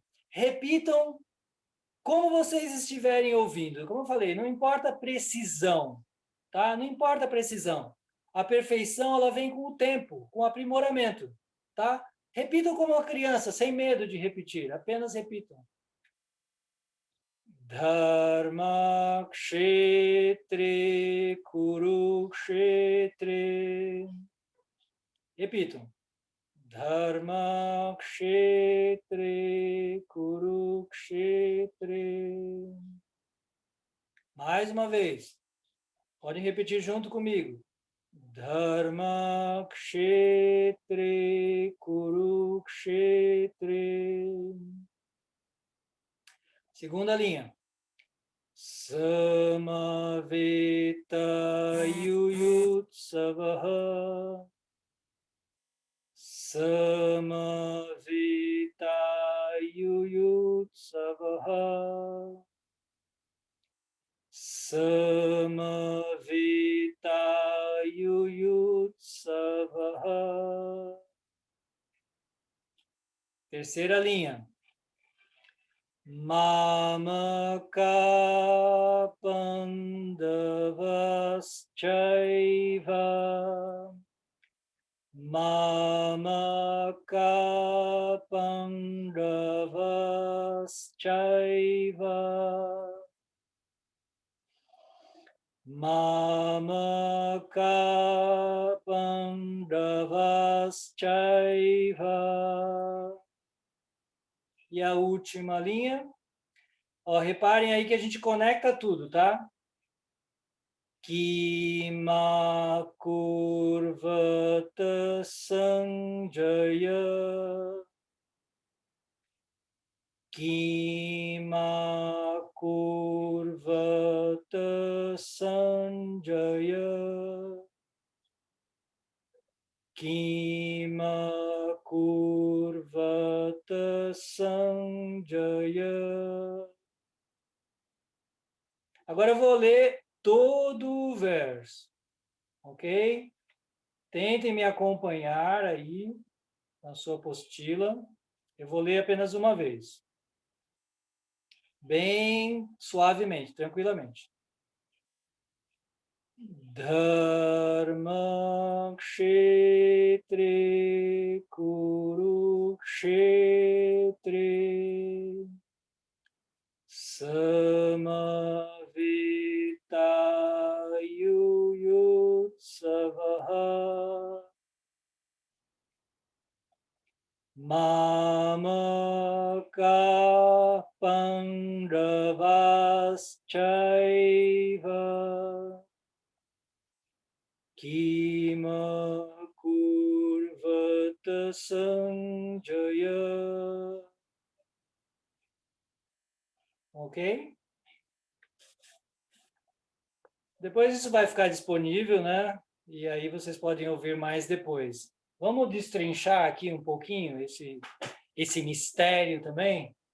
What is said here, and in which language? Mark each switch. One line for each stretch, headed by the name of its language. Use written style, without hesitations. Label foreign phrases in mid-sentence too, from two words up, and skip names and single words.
Portuguese: Repitam como vocês estiverem ouvindo. Como eu falei, não importa a precisão, tá? Não importa a precisão. A perfeição, ela vem com o tempo, com o aprimoramento, tá? Repitam como uma criança, sem medo de repetir. Apenas repitam.
Sanskrit: Dharma kshetre kurukshetre.
Portuguese: Repitam.
Sanskrit: Dharma kshetre kurukshetre.
Portuguese: Mais uma vez. Podem repetir junto comigo.
Sanskrit: Dharma kshetre kurukshetre.
Portuguese: Segunda linha.
Sanskrit: Samaveta yuyutsavaha. Samaveta yuyutsavaha. Samaveta yuyutsavaha.
Portuguese: Terceira linha.
Sanskrit: Mamaka pandavaschaiva. Mamaka pandavaschaiva. Mamaka pandavaschaiva.
Portuguese: E a última linha. Ó, reparem aí que a gente conecta tudo, tá?
Sanskrit: Kima kurvata sanjaya. Kima kurvata sanjaya. Kima kurvata sanjaya.
Portuguese: Agora eu vou ler todo o verso, ok? Tentem me acompanhar aí na sua apostila. Eu vou ler apenas uma vez. Bem suavemente, tranquilamente.
Sanskrit: Dharma kshetre kurukshetre samavita yuyutsavaha mamaka pandavaschaiva kima kurvata sanjaya.
Portuguese: Ok? Depois isso vai ficar disponível, né? E aí vocês podem ouvir mais depois. Vamos destrinchar aqui um pouquinho esse mistério também?